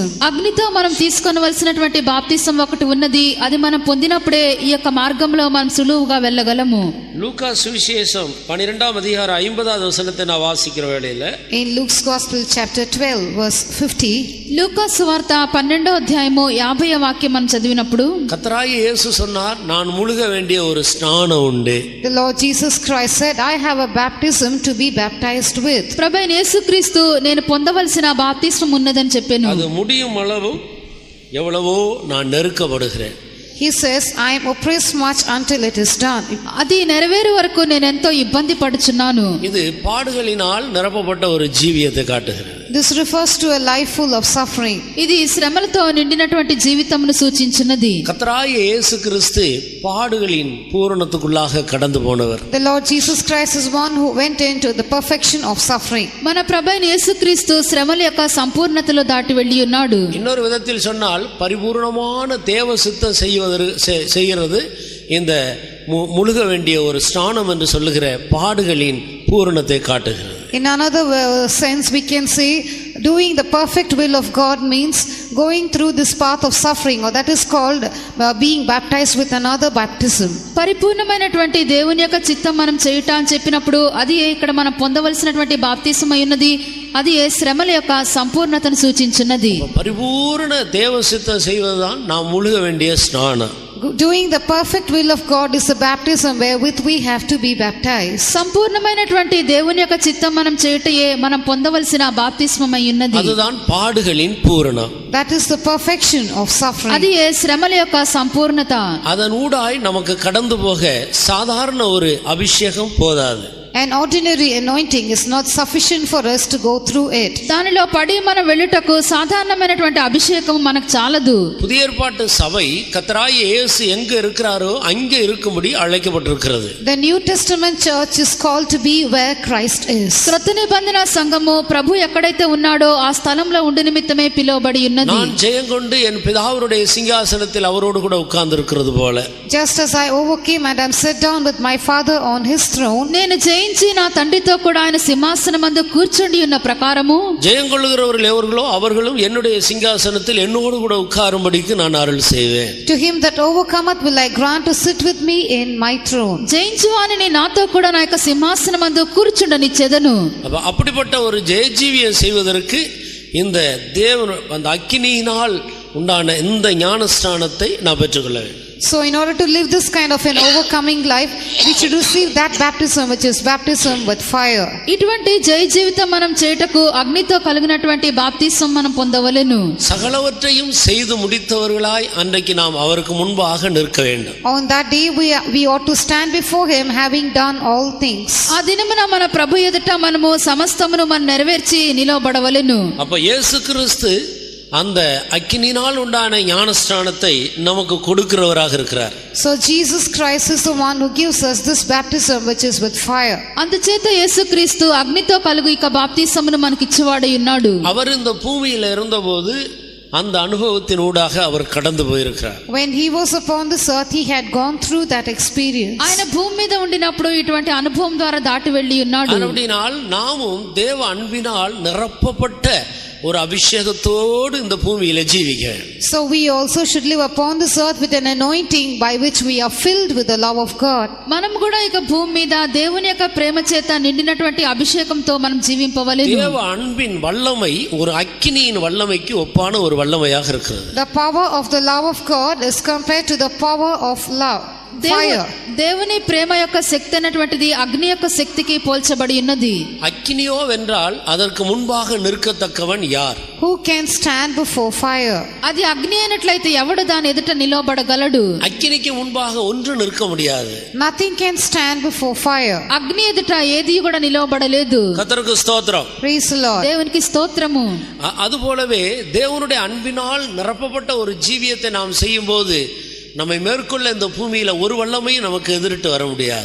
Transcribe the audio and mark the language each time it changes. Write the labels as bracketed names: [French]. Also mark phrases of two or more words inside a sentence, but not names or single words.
[Telugu] అగ్నితో మనం తీసుకొనవలసినటువంటి బాప్తిసం ఒకటి ఉన్నది. అది మనం పొందినప్పుడే ఈ యొక్క మార్గంలో మనం సులువుగా వెళ్ళగలము. [Tamil] லூக்கா சுவிசேஷம் 12ஆம் அதிகாரம் 50வது வசனத்தை நான் வாசிக்கிற வேளையில [English] In Luke's Gospel chapter 12 verse 50, [Telugu] లూకా సువార్త 12వ అధ్యాయము 50వ వాక్యం మనం చదివినప్పుడు [Tamil] கர்த்தராகிய இயேசு சொன்னார், நான் முழுக வேண்டிய ஒரு ஸ்நானம் உண்டு. [English] the Lord Jesus Christ said, I have a baptism to be baptized with. [Telugu] ప్రభువైన యేసుక్రీస్తు నేను పొందవలసిన బాప్తిస్మం ఉన్నదని చెప్పాను. [Tamil] அது முடியும் அளவு எவ்வளவோ நான் நெருக்கப்படுகிறேன். [English] He says, I am oppressed much until it is done. [Telugu] అది నెరవేరు వరకు నేను ఎంతో ఇబ్బంది పడుచున్నాను. [Tamil] இது பாடுகளினால் நிரப்பப்பட்ட ஒரு ஜீவியத்தை காட்டுகிறது. [English] This refers to a life full of suffering. [Telugu] ఇది శ్రమలతో నిండినటువంటి జీవితమును సూచించినది. [Tamil] கர்த்தராகிய இயேசு கிறிஸ்து பாடுகளின் பூரணத்துக்குள்ளாக கடந்து போனவர். [English] The Lord Jesus Christ is one who went into the perfection of suffering. [Telugu] మన ప్రభువైన యేసుక్రీస్తు శ్రమల యొక్క సంపూర్ణతలో దాటి వెళ్ళి ఉన్నాడు. [Tamil] இன்னொரு விதத்தில் சொன்னால் பரிபூர்ணமான தேவ சித்தம் செய்கிறது இந்த முழுக வேண்டிய ஒரு ஸ்நானம் என்று சொல்லுகிற பாடுகளின் பூரணத்தை காட்டுகிறது. [English] In another sense, we can say doing the perfect will of God means going through this path of suffering, or that is called being baptized with another baptism. [Telugu] పరిపూర్ణమైనటువంటి దేవుని యొక్క చిత్తం మనం చేయుట అని చెప్పినప్పుడు అది ఇక్కడ మనం పొందవలసినటువంటి బాప్తిసం అయి ఉన్నది. అది శ్రమల యొక్క సంపూర్ణతను సూచించున్నది. పరిపూర్ణ దేవ [Tamil] சித்தம் செய்வதுதான் நாம் முழுக வேண்டிய ஸ்நானம். [English] Doing the perfect will of God is the baptism wherewith we have to be baptized. [Telugu] సంపూర్ణమైనటువంటి దేవుని యొక్క చిత్తం మనం చేయుటయే మనం పొందవలసిన బాప్తిస్మం అయి ఉన్నది. [Tamil] அதுதான் பாடுகளின் பூரணம். [English] That is the perfection of suffering. [Telugu] అది శ్రమల యొక్క సంపూర్ణత. [Tamil] அதன் ஊடாய் நமக்கு கடந்து போக சாதாரண ஒரு அபிஷேகம் போதாது. [English] An ordinary anointing is not sufficient for us to go through it. [Telugu] దానిలో పడి మనం వెళ్ళుటకు సాధారణమైనటువంటి అభిషేకం మనకు చాలదు. [Tamil] புதிய ஏற்பாட்டு சபை கர்த்தராகிய இயேசு எங்க இருக்கிறாரோ அங்கே இருக்கும்படி அழைக்கப்பட்டிருக்கிறது. [English] The New Testament church is called to be where Christ is. [Telugu] క్రొత్త నిబంధన సంఘము ప్రభు ఎక్కడైతే ఉన్నాడో ఆ స్థలంలో ఉండి నిమిత్తమే పిలువబడి ఉన్నది. [Tamil] நான் ஜெயங்கொண்டு என் பிதாவுடைய சிங்காசனத்தில் அவரோடு கூட உட்கார்ந்து இருக்கிறது போல. [English] Just as I overcame and am set down with my Father on his throne. [Telugu] నేను జయించి నా తండ్రితో కూడా ఆయన సింహాసనమందు కూర్చుండి ఉన్న ప్రకారము [Tamil] ஜெயங்கொள்ளுகிறவர்கள் எவர்களோ அவர்களும் என்னுடைய சிங்காசனத்தில் என்னோடு கூட உட்காரும்படிக்கு நான் அருள் செய்வேன். [English] To him that overcometh will I grant to sit with me in my throne. [Telugu] జయించువానిని నాతో కూడా నా యొక్క సింహాసనమందు కూర్చుండనిచ్చెదను. [Tamil] அப்படிப்பட்ட ஒரு ஜெயஜீவியம் செய்வதற்கு இந்த தேவன் அந்த அக்கினியினால் உண்டான இந்த ஞானஸ்நானத்தை நான் பெற்றுக்கொள்ள வேண்டும். [English] So in order to live this kind of an overcoming life, we should receive that baptism which is baptism with fire. [Telugu] ఇటువంటి జయ జీవితం మనం చేయుటకు అగ్నితో కలిగినటువంటి బాప్తిసం మనం పొందవలెను. [Tamil] சகலவற்றையும் செய்து முடித்தவர்களாய் அன்றைக்கு நாம் அவருக்கு முன்பாக நிற்க வேண்டும். [English] On that day we ought to stand before him having done all things. [Telugu] ఆ దినమున మన ప్రభు ఎదుట మనము సమస్తమును మనం నెరవేర్చి నిలవబడవలెను. [Tamil] அப்ப இயேசு கிறிஸ்து அந்த அக்கினியினால் உண்டான ஞானஸ்நானத்தை நமக்கு கொடுக்கிறவராக இருக்கிறார். [English] So Jesus Christ is the one who gives us this baptism which is with fire. [Telugu] అందుచేత యేసుక్రీస్తు అగ్నితో కలుగు ఇక బాప్తిసమును మనకి ఇచ్చేవాడై ఉన్నాడు. [Tamil] அவர் இந்த பூமியில் இருந்தபோது அந்த அனுபவத்தின் ஊடாக அவர் கடந்து போயிருக்கிறார். [English] When he was upon this earth, he had gone through that experience. [Telugu] ఆయన భూమి మీద ఉండినప్పుడు ఇటువంటి అనుభవం ద్వారా దాటి వెళ్ళి ఉన్నాడు. [Tamil] அப்படினால் நாமும் தேவ அன்பினால் நிரப்பப்பட்ட ஒரு அபிஷேகத்தோடு இந்த பூமியில ஜீவிக்க. [English] So we also should live upon this earth with an anointing by which we are filled with the love of God. [Telugu] మనం కూడా ఇక భూమి మీద దేవుని యొక్క ప్రేమ చేత నిండినటువంటి అభిషేకంతో మనం జీవింపవలెను. [Tamil] தேவ அன்பின் வல்லமை ஒரு அக்கினியின் வல்லமைக்கு ஒப்பான ஒரு வல்லமையாக இருக்கிறது. [English] The power of the love of God is compared to the power of love. Fire. [Telugu] దేవుని ప్రేమ యొక్క శక్తి అనేటువంటిది అగ్ని యొక్క శక్తికి పోల్చబడి ఉన్నది. [Tamil] அக்கினியோ வென்றால் அதற்கு முன்பாக நிற்கத்தக்கவன் யார்? [English] Who can stand before fire? [Telugu] అది అగ్ని అయినట్లయితే ఎవడు దాని ఎదుట నిలబడగలడు? [Tamil] அக்கினிக்கு முன்பாக ஒன்று நிற்க முடியாது. [English] Nothing can stand before fire. [Telugu] అగ్ని ఎదుట ఏది కూడా నిలబడలేదు. [Tamil] கர்த்தருக்கு ஸ்தோத்திரம். [English] Praise the Lord. [Telugu] దేవునికి స్తోత్రము. [Tamil] அதுபோலவே தேவனுடைய அன்பினால் நிரப்பப்பட்ட ஒரு ஜீவியத்தை நாம் செய்யும்போது நம்மை மேற்கொள்ள இந்த பூமியில ஒரு வல்லமையும் நமக்கு எதிரிட்டு வர முடியாது.